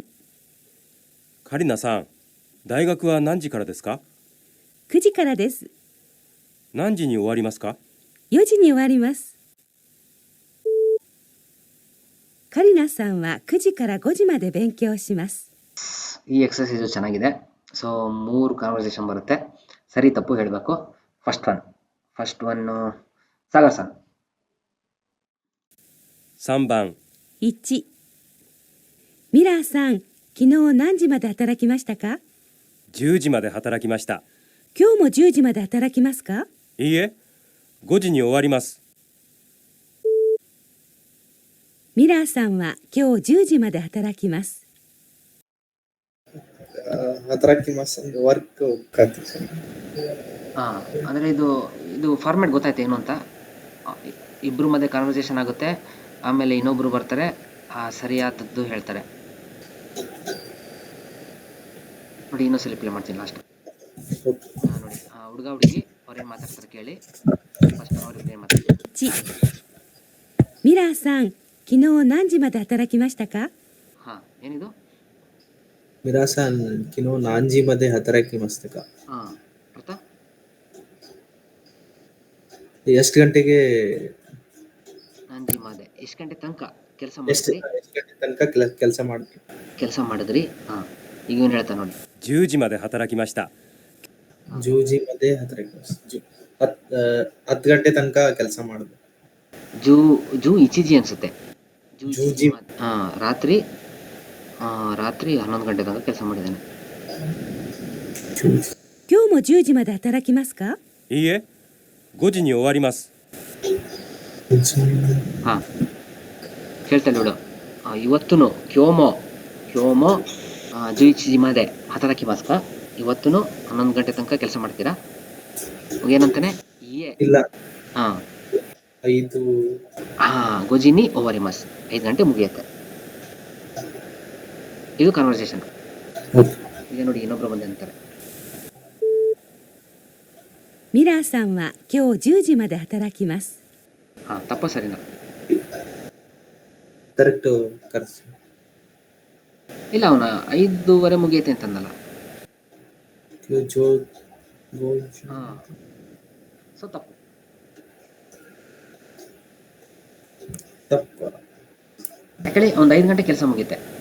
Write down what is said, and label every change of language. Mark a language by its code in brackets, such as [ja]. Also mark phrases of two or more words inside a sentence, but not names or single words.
[ja] カリナさん、大学は何時からですか 9時からです。何時に終わりますか 4時に終わります。カリナさんは9時から5時まで勉強します。 [kn] ಈ ಎಕ್ಸರ್ಸೈಸ್ ಚೆನ್ನಾಗಿದೆ. ಸೊ 3 ಕಾನ್ವರ್ಸೇಷನ್ ಬರುತ್ತೆ. ಸರಿ ತಪ್ಪು ಹೇಳಬೇಕು. [en] first one [kn] ಸಾಗರ್ ಸರ್. [ja] 3 番。 1、ミラーさん、昨日何時まで働きましたか？ 10時まで働きました。今日も10時まで働きますか？いいえ、5時に終わります。ミラーさんは今日10時まで働きます。 [kn] 働きます ಅಂದ್ರೆ ವರ್ಕ್ ಹೋಗ್ತಾರೆ ಸರ್. ಅಂದರೆ ಇದು ಫಾರ್ಮ್ಯಾಟ್ ಗೊತ್ತಾಯ್ತು ಏನು ಅಂತ. ಇಬ್ಬರು ಮಧ್ಯೆ ಕಾನ್ವರ್ಸೇಷನ್ ಆಗುತ್ತೆ, ಆಮೇಲೆ ಇನ್ನೊಬ್ರು ಬರ್ತಾರೆ, ಸರಿಯಾದದ್ದು ಹೇಳ್ತಾರೆ. ನೋಡಿ, ಇನ್ನೊಂದ್ಸಲ ಪ್ಲೇ ಮಾಡ್ತೀನಿ ಲಾಸ್ಟ್. ನೋಡಿ, ಹುಡುಗ ಹುಡುಗಿ ಅವ್ರೇನು ಮಾತಾಡ್ತಾರೆ ಕೇಳಿ. ಫಸ್ಟ್ ಅವ್ರಿಗೆ ಏನು ಮಾತಾಡ್ತಾರೆ. [ja] 1、ミラーさん、昨日何時まで働きましたか？ [kn] ಏನಿದು? [ja] ミラーさん、昨日何時まで働きましたか. [kn] ಅರ್ಥ? ಎಷ್ಟು ಗಂಟೆಗೆ? [ja] 何時まで [kn] ಎಷ್ಟು ಗಂಟೆ ತನಕ ಕೆಲಸ ಎಷ್ಟು ಮಾಡಿದ್ರಿ? ಗಂಟೆ ತನಕ ಕೆಲಸ ಮಾಡಿದ್ರಿ? ಈಗ ಏನು ಹೇಳ್ತಾ ನೋಡಿ. [ja] 10 時まで働きました。十時まで働きました. [kn] 10 ಗಂಟೆ ತನಕ ಕೆಲಸ ಮಾಡಿದ್ರು. [ja] 十一時 [kn] ಅನ್ಸುತ್ತೆ. ಜೂಜಿ. ರಾತ್ರಿ 11 ಗಂಟೆ ತನಕ ಕೆಲಸ ಮಾಡಿದ್ದಾನೆ. [ja] 今日も10時まで働きますか？いいえ、5時に終わります。 [kn] ಹೇಳ್ತಾ ಬಿಡು. [ja] ಇವತ್ತುನು ಕ್ಯೋಮೋ 11 時まで働きますか? [kn] ಇವತ್ತುನು 11 ಗಂಟೆ ತನಕ ಕೆಲಸ ಮಾಡ್ತೀರಾ? ಏನಂತಾನೆ? ಇಲ್ಲ. 5 5 [ja] 終わります [kn] 5 ಗಂಟೆ ಮುಗಿಯುತ್ತೆ. ಇದು ಕಾನ್ವರ್ಸೇಷನ್. ಈಗ ನೋಡಿ, ಇನ್ನೊಬ್ರು ಬಂದೆ ಅಂತಾರೆ. [ja] ミラーさんは今日10時まで働きます。 [kn] ತಪ್ಪ ಸರಿನಾ? [en] Correct correct. [kn] ಇಲ್ಲ, ಅವನ 5:30 ಮುಗಿಯುತ್ತೆ ಅಂತಂದಲ್ಲ. ಸೊ ತಪ್ಪು. ಯಾಕಂದ್ರೆ ಒಂದು 5 ಗಂಟೆ ಕೆಲಸ ಮುಗಿಯುತ್ತೆ.